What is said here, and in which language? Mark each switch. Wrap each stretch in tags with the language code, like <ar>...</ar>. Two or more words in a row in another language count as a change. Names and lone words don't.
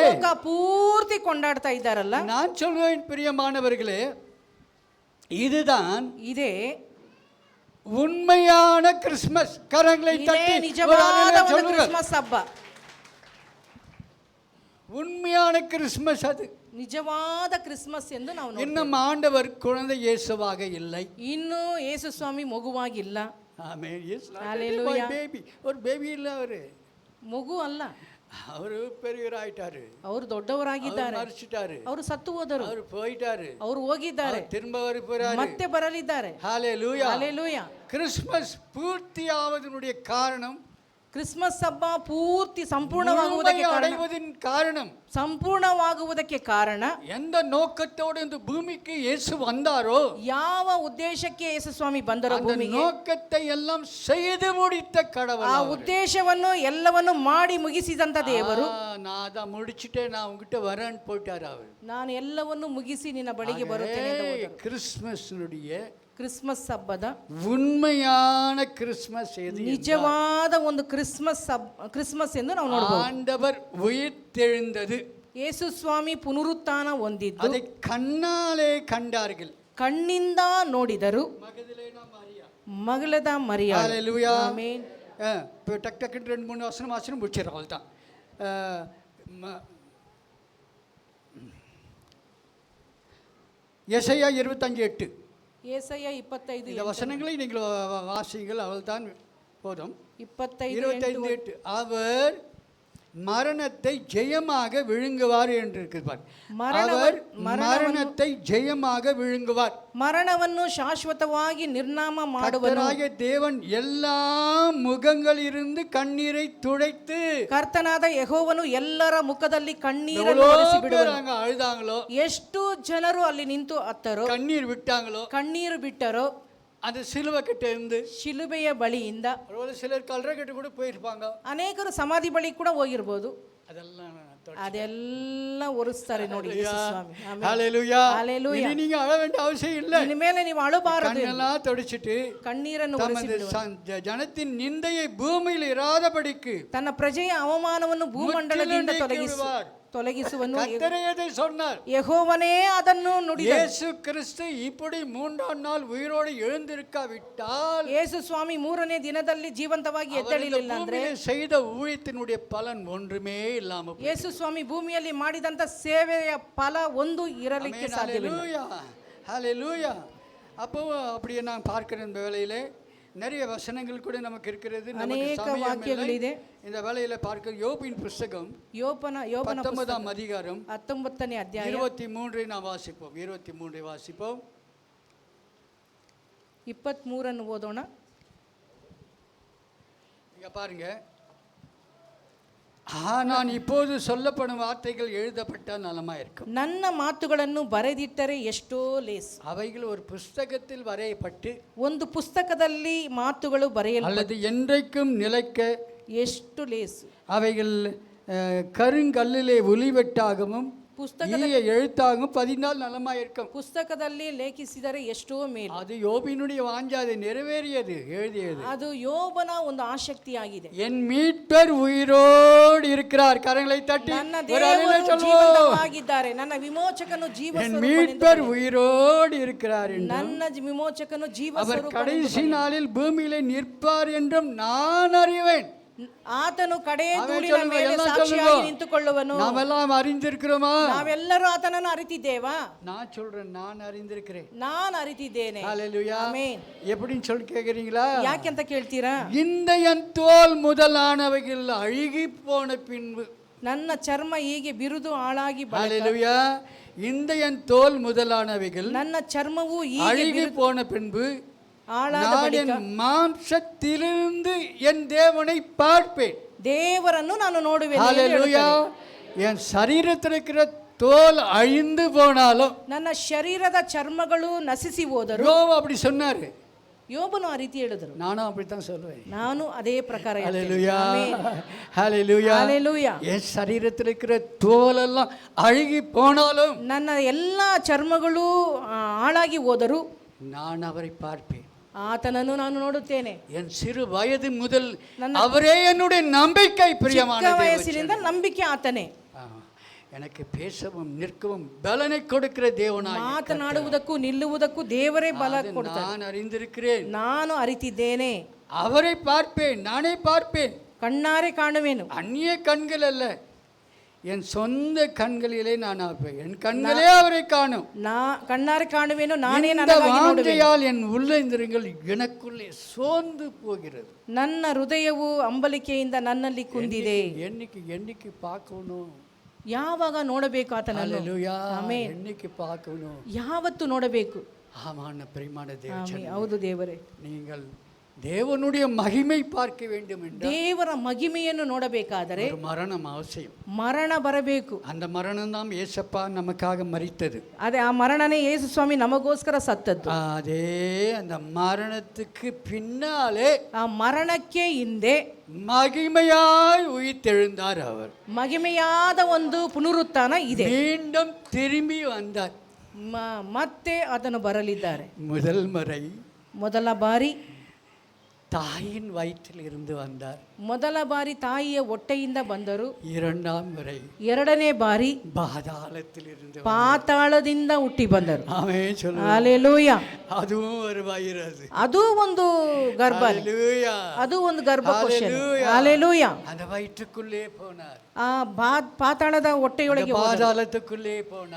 <kn>ಲೋಕ ಪೂರ್ತಿ ಕೊಂಡಾಡ್ತಾ ಇದ್ದಾರಲ್ಲ.</kn> <ta>நான் சொல்வேன் பிரியமானவர்களே, இதுதான்</ta> <kn>ಇದೇ</kn> <ta>உண்மையான கிறிஸ்மஸ். கரங்களை</ta> <kn>ಇದೇ</kn> <ta>தட்டி</ta> <kn>ನಿಜವಾದ</kn> <ta>ஒரு</ta> <kn>ಒಂದು</kn> <ta>சொல்லுங்கள்.</ta> <kn>ಕ್ರಿಸ್ಮಸ್ ಹಬ್ಬ.</kn> <ta>உண்மையான கிறிஸ்மஸ் அது.</ta> <kn>ನಿಜವಾದ ಕ್ರಿಸ್ಮಸ್ ಎಂದು ನಾವು ನೋಡ್ತೇವೆ.</kn> <ta>இன்னும் ஆண்டவர் குழந்தை இயேசுவாக இல்லை.</ta> <kn>ಇನ್ನು ಯೇಸು ಸ್ವಾಮಿ ಮಗುವಾಗಿಲ್ಲ.</kn> <ta>ஆமென். Hallelujah. பேபி, ஒரு பேபி இல்லை அவரு.</ta> <kn>ಮಗು ಅಲ್ಲ,</kn> <ta>அவரு பெரியவராயிட்டாரு.</ta> <kn>ಅವರು ದೊಡ್ಡವರಾಗಿದ್ದಾರೆ.</kn> <ta>மறிச்சிட்டாரு.</ta> <kn>ಅವರು ಸತ್ತು ಹೋದರು.</kn> <ta>அவர் போயிட்டாரு.</ta> <kn>ಅವರು ಹೋಗಿದ್ದಾರೆ.</kn> <ta>திரும்ப வர போறாரு.</ta> <kn>ಮತ್ತೆ ಬರಲಿದ್ದಾರೆ.</kn> <ta>ஹalleluya.</ta> <kn>ಹಲ್ಲೆಲೂಯಾ.</kn> <ta>கிறிஸ்மஸ் பூர்த்தியாவதனுடைய காரணம்,</ta> <kn>ಕ್ರಿಸ್ಮಸ್ ಹಬ್ಬ ಪೂರ್ತಿ ಸಂಪೂರ್ಣವಾಗುವುದಕ್ಕೆ ಕಾರಣ,</kn> <ta>அடைவதின் காரணம்,</ta> <kn>ಸಂಪೂರ್ಣವಾಗುವುದಕ್ಕೆ ಕಾರಣ,</kn> <ta>எந்த நோக்கத்தோடு இந்த பூமிக்கு இயேசு வந்தாரோ</ta> <kn>ಯಾವ ಉದ್ದೇಶಕ್ಕೆ ಯೇಸು ಸ್ವಾಮಿ ಬಂದರೋ</kn> <ta>அந்த</ta> <kn>ಭೂಮಿಗೆ,</kn> <ta>நோக்கத்தை எல்லாம் செய்து முடித்த கடவுள்.</ta> <kn>ಆ ಉದ್ದೇಶವನ್ನು ಎಲ್ಲವನ್ನು ಮಾಡಿ ಮುಗಿಸಿದಂತ ದೇವರು.</kn> <ta>நான் அதை முடிச்சுட்டே நான் உங்ககிட்ட வரேன்னு போயிட்டாரு அவர்.</ta> <kn>ನಾನು ಎಲ್ಲವನ್ನು ಮುಗಿಸಿ ನಿನ್ನ ಬಳಿಗೆ ಬರುತ್ತೇನೆ ಎಂದು ಹೋದರು.</kn> <ta>கிறிஸ்மஸ்னுடைய</ta> <kn>ಕ್ರಿಸ್ಮಸ್ ಹಬ್ಬದ</kn> <ta>உண்மையான கிறிஸ்மஸ் எது?</ta> <kn>ನಿಜವಾದ ಒಂದು ಕ್ರಿಸ್ಮಸ್ ಎಂದು ನಾವು ನೋಡಬಹುದು.</kn> <ta>ஆண்டவர் உயிர்த்தெழுந்தது,</ta> <kn>ಯೇಸು ಸ್ವಾಮಿ ಪುನರುತ್ಥಾನ ಹೊಂದಿದ್ದು</kn> <ta>அதை கண்ணாலே கண்டார்கள்.</ta> <kn>ಕಣ್ಣಿಂದ ನೋಡಿದರು. ಮಗಳದ ಮರಿಯ.</kn> <ta>ஹalleluya.</ta> <kn>ಆಮೆನ್.</kn> <ta>இப்போ டக் டக்குன்னு 2-3 வசனம் முடிச்சிடறோம். அவள் தான் எசையா 25:8. ஏசாயா 25 இந்த வசனங்களை நீங்கள் வாசிங்கள், அவள் தான் போதும். 25:8. அவர் மரணத்தை ஜெயமாக விழுங்குவார் என்று இருக்கிறார். அவர் மரணத்தை ஜெயமாக விழுங்குவார்.</ta> <kn>ಮರಣವನ್ನು ಶಾಶ್ವತವಾಗಿ ನಿರ್ನಾಮ ಮಾಡುವನು.</kn> <ta>கர்த்தராகிய தேவன் எல்லா முகங்களிலிருந்து கண்ணீரை துடைத்து,</ta> <kn>ಕರ್ತನಾದ ಯೆಹೋವನು ಎಲ್ಲರ ಮುಖದಲ್ಲಿ ಕಣ್ಣೀರನ್ನು ಒರೆಸಿಬಿಡುವನು.</kn> <ta>அழுதாங்களோ,</ta> <kn>ಎಷ್ಟು ಜನರು ಅಲ್ಲಿ ನಿಂತು ಅತ್ತರೋ,</kn> <ta>கண்ணீர் விட்டாங்களோ,</ta> <kn>ಕಣ್ಣೀರು ಬಿಟ್ಟರೋ,</kn> <ta>அந்த சிலுவை கிட்ட இருந்து</ta> <kn>ಶಿಲುಬೆಯ ಬಳಿಯಿಂದ</kn> <ta>ஒரு சிலர் கல்ற கிட்ட கூட போயிருப்பாங்க.</ta> <kn>ಅನೇಕರು ಸಮಾಧಿ ಬಳಿ ಕೂಡ ಹೋಗಿರ್ಬೋದು.</kn> <ta>அதெல்லாம்</ta> <kn>ಅದೆಲ್ಲ ಒರೆಸ್ತಾರೆ ನೋಡಿ ಯೇಸು ಸ್ವಾಮಿ. ಆಮೆನ್.</kn> <ta>ஹalleluya. ஹalleluya. இனி நீங்க அழ வேண்டிய அவசியம் இல்லை.</ta> <kn>ಇನ್ಮೇಲೆ ನೀವು ಅಳಬಾರದು.</kn> <ta>கண்ணெல்லாம் தொடச்சிட்டு</ta> <kn>ಕಣ್ಣೀರನ್ನು ಒರೆಸಿಬಿಡುವನು.</kn> <ta>ஜனத்தின் நிந்தையை பூமியில் இராதபடிக்கு</ta> <kn>ತನ್ನ ಪ್ರಜೆಯ ಅವಮಾನವನ್ನು ಭೂಮಂಡಲದಿಂದ</kn> <ta>தொலகிசுவார்.</ta> <kn>ತೊಲಗಿಸುವನು.</kn> <ta>கர்த்தரே அதை சொன்னார்.</ta> <kn>ಯೆಹೋವನೇ ಅದನ್ನು ನುಡಿದನು.</kn> <ta>இயேசு கிறிஸ்து இப்படி 3ஆம் நாள் உயிரோடு எழுந்திருக்காவிட்டால்,</ta> <kn>ಯೇಸು ಸ್ವಾಮಿ 3ನೇ ದಿನದಲ್ಲಿ ಜೀವಂತವಾಗಿ ಎದ್ದೇಳಲಿಲ್ಲ ಅಂದ್ರೆ</kn> <ta>செய்த ஊழியத்தினுடைய பலன் ஒன்றுமே இல்லாம போயிடும்.</ta> <kn>ಯೇಸು ಸ್ವಾಮಿ ಭೂಮಿಯಲ್ಲಿ ಮಾಡಿದಂತ ಸೇವೆಯ ಫಲ ಒಂದು ಇರಲಿಕ್ಕೆ ಸಾಧ್ಯವಿಲ್ಲ.</kn> <ta>ஹalleluya. அப்போ அப்படியே நான் பார்க்கிற இந்த வேளையிலே நிறைய வசனங்கள் கூட நமக்கு இருக்கிறது.</ta> <kn>ಅನೇಕ ವಾಕ್ಯಗಳಿದೆ.</kn> <ta>இந்த வேளையில பார்க்க யோபின் புத்தகம்</ta> <kn>ಯೋಬನ</kn> <ta>19ஆம் அதிகாரம்</ta> <kn>19ನೇ ಅಧ್ಯಾಯ</kn> <ta>23 நாம் வாசிப்போம். 23 வாசிப்போம்.</ta> <kn>23 ಓದೋಣ.</kn> <ta>இங்க பாருங்க. நான் இப்போது சொல்லப்படும் வார்த்தைகள் எழுதப்பட்டால் நலமா இருக்கும்.</ta> <kn>ನನ್ನ ಮಾತುಗಳನ್ನು ಬರೆದಿಟ್ಟರೆ ಎಷ್ಟೋ ಲೇಸು.</kn> <ta>அவைகள் ஒரு புஸ்தகத்தில் வரையப்பட்டு</ta> <kn>ಒಂದು ಪುಸ್ತಕದಲ್ಲಿ ಮಾತುಗಳು ಬರೆಯಲು</kn> <ta>அல்லது என்றைக்கும் நிலைக்க</ta> <kn>ಎಷ್ಟು ಲೇಸು.</kn> <ta>அவைகள் கருங்கல்லிலே ஒலிவெட்டாகவும் எழுத்தாகவும் 14 நலமா இருக்கும்.</ta> <kn>ಪುಸ್ತಕದಲ್ಲಿ ಲೇಖಿಸಿದರೆ ಎಷ್ಟೋ ಮೇಲು.</kn> <ta>அது யோபினுடைய வாஞ்சை, அது நிறைவேறியது, எழுதியது.</ta> <kn>ಅದು ಯೋಬನ ಒಂದು ಆಸಕ್ತಿಯಾಗಿದೆ.</kn> <ta>என் மீட்பர் உயிரோடு இருக்கிறார். கரங்களை தட்டி</ta> <kn>ನನ್ನ ದೇವರು ಜೀವಂತವಾಗಿದ್ದಾರೆ. ನನ್ನ ವಿಮೋಚಕನು ಜೀವ ಸ್ವರೂಪನೆಂದು.</kn> <ta>என் மீட்பர் உயிரோடு இருக்கிறார் என்றும்,</ta> <kn>ನನ್ನ ವಿಮೋಚಕನು ಜೀವ</kn> <ta>அவர்</ta> <kn>ಸ್ವರೂಪನೆಂದು.</kn> <ta>கடைசி நாளில் பூமியிலே நிற்பார் என்றும் நான் அறிவேன்.</ta> <kn>ಆತನು ಕಡೆಯ ಧೂಳಿನ ಮೇಲೆ ಸಾಕ್ಷಿಯಾಗಿ ನಿಂತುಕೊಳ್ಳುವನು.</kn> <ta>ನಾವೆல்லாம் அறிந்திருக்கிறோமா?</ta> <kn>ನಾವೆಲ್ಲರೂ ಆತನನ್ನು ಅರಿತಿದ್ದೇವಾ?</kn> <ta>நான் சொல்றேன், நான் அறிந்திருக்கிறேன்.</ta> <kn>ನಾನು ಅರಿತಿದ್ದೇನೆ.</kn> <ta>ஹalleluya.</ta> <kn>ಆಮೆನ್.</kn> <ta>எப்படின்னு சொல்லி கேக்குறீங்களா?</ta> <kn>ಯಾಕೆಂತ ಕೇಳ್ತೀರಾ?</kn> <ta>இந்த என் தோல் முதலானவைகள் அழுகி போன பின்பு.</ta> <kn>ನನ್ನ ಚರ್ಮ ಹೀಗೆ ಬಿರುದು ಹಾಳಾಗಿ</kn> <ta>ஹalleluya. இந்த என் தோல் முதலானவைகள்</ta> <kn>ನನ್ನ ಚರ್ಮವು ಹೀಗೆ</kn> <ta>அழுகி போன பின்பு</ta> <kn>ಹಾಳಾದ ಬಳಿಕ</kn> <ta>மாம்சத்திலிருந்து என் தேவனை பார்ப்பேன்.</ta> <kn>ದೇವರನ್ನು ನಾನು ನೋಡುವೆನು.</kn> <ta>ஹalleluya. என் சரீரத்தில் இருக்கிற தோல் அழிந்து போனாலும்,</ta> <kn>ನನ್ನ ಶರೀರದ ಚರ್ಮಗಳು ನಶಿಸಿ ಹೋದರು.</kn> <ta>யோபு அப்படி சொன்னாரு.</ta> <kn>யோபನು ಆ ರೀತಿ ಹೇಳಿದ್ರು.</kn> <ta>நானும் அப்படித்தான் சொல்லுவேன்.</ta> <kn>ನಾನು ಅದೇ ಪ್ರಕಾರ ಹೇಳ್ತೇನೆ.</kn> <ta>ஹalleluya</ta> <kn>ಆಮೆನ್.</kn> <ta>ஹalleluya ஹalleluya. என் சரீரத்தில் இருக்கிற தோலெல்லாம் அழுகி போனாலும்</ta> <kn>ನನ್ನ ಎಲ್ಲ ಚರ್ಮಗಳು ಹಾಳಾಗಿ ಹೋದರೂ</kn> <ta>நான் அவரை பார்ப்பேன்.</ta> <kn>ಆತನನ್ನು ನಾನು ನೋಡುತ್ತೇನೆ.</kn> <ta>என் சிறு வயது முதல் அவரே என்னுடைய நம்பிக்கை. பிரியமான</ta> <kn>ಚಿಕ್ಕ ವಯಸ್ಸಿನಿಂದ ನಂಬಿಕೆ ಆತನೇ.</kn> <ta>எனக்கு பேசவும் நிற்கவும் பலனை கொடுக்கிற தேவனாய்</ta> <kn>ಮಾತನಾಡುವುದಕ್ಕೂ ನಿಲ್ಲುವುದಕ್ಕೂ ದೇವರೇ ಬಲ ಕೊಡ್ತಾನೆ.</kn> <ta>நான் அறிந்திருக்கிறேன்.</ta> <kn>ನಾನು ಅರಿತಿದ್ದೇನೆ.</kn> <ta>அவரை பார்ப்பேன், நானே பார்ப்பேன்.</ta> <kn>ಕಣ್ಣಾರೆ ಕಾಣುವೆನು.</kn> <ta>அந்நிய கண்கள் அல்ல, என் சொந்த கண்களிலே நான் பார்ப்பேன். என் கண்களே அவரை காணும்.</ta> <kn>ಕಣ್ಣಾರೆ ಕಾಣುವೆನು, ನಾನೇ</kn> <ta>இந்த</ta> <kn>ನನಗಾಗಿ ನೋಡುವೆನು.</kn> <ta>வாஞ்சையால் என் உள்ளந்திரங்கள் எனக்குள்ளே சோர்ந்து போகிறது.</ta> <kn>ನನ್ನ ಹೃದಯವು ಅಂಬಲಿಕೆಯಿಂದ ನನ್ನಲ್ಲಿ ಕುಂದಿದೆ.</kn> <ta>என்னைக்கு பார்க்கணும்,</ta> <kn>ಯಾವಾಗ ನೋಡಬೇಕು ಆತನನ್ನು?</kn> <ta>ஹalleluya.</ta> <kn>ಆಮೆನ್.</kn> <ta>என்னைக்கு பார்க்கணும்,</ta> <kn>ಯಾವತ್ತು ನೋಡಬೇಕು?</kn> <ta>ஆமான பிரியமான தேவனே,</ta> <kn>ಆಮೆನ್. ಹೌದು ದೇವರೇ.</kn> <ta>நீங்கள் தேவனுடைய மகிமை பார்க்க வேண்டும் என்றால்</ta> <kn>ದೇವರ ಮಹಿಮೆಯನ್ನು ನೋಡಬೇಕಾದರೆ</kn> <ta>ஒரு மரணம் அவசியம்.</ta> <kn>ಮರಣ ಬರಬೇಕು.</kn> <ta>அந்த மரணம் தான் ஏசப்பா நமக்காக மரித்தது.</ta> <kn>ಅದೇ ಆ ಮರಣನೇ ಯೇಸು ಸ್ವಾಮಿ ನಮಗೋಸ್ಕರ ಸತ್ತದ್ದು.</kn> <ta>அதே அந்த மரணத்துக்கு பின்னாலே,</ta> <kn>ಆ ಮರಣಕ್ಕೆ ಹಿಂದೆ</kn> <ta>மகிமையாய் உயிர்த்தெழுந்தார் அவர்.</ta> <kn>ಮಹಿಮೆಯಾದ ಒಂದು ಪುನರುತ್ಥಾನ ಇದೆ.</kn> <ta>மீண்டும் திரும்பி வந்தார்.</ta> <kn>ಮತ್ತೆ ಅದನ್ನು ಬರಲಿದ್ದಾರೆ.</kn> <ta>முதல் முறை</ta> <kn>ಮೊದಲ ಬಾರಿ</kn> <ta>தாயின் வயிற்றில் இருந்து வந்தார்.</ta> <kn>ಮೊದಲ ಬಾರಿ ತಾಯಿಯ ಹೊಟ್ಟೆಯಿಂದ ಬಂದರು.</kn> <ta>இரண்டாம் முறை</ta> <kn>ಎರಡನೇ ಬಾರಿ</kn> <ta>பாதாளத்தில் இருந்து</ta> <kn>ಪಾತಾಳದಿಂದ ಹುಟ್ಟಿ ಬಂದರು.</kn> <ta>ஆமென் சொல்லு.</ta> <kn>ಹಲ್ಲೆಲೂಯಾ.</kn> <ta>அதுவும் ஒரு வைரஸ்.</ta> <kn>ಅದು ಒಂದು ಗರ್ಭ.</kn> <ta>ஹalleluya.</ta> <kn>ಅದು ಒಂದು ಗರ್ಭಕೋಶ.</kn> <ta>ஹalleluya.</ta> <kn>ಹಲ್ಲೆಲೂಯಾ.</kn> <ta>அந்த வயிற்றுக்குள்ளே போனார்.</ta> <kn>ಆ ಪಾತಾಳದ ಹೊಟ್ಟೆಯೊಳಗೆ</kn> <ta>பாதாளத்துக்குள்ளே போனார்.</ta>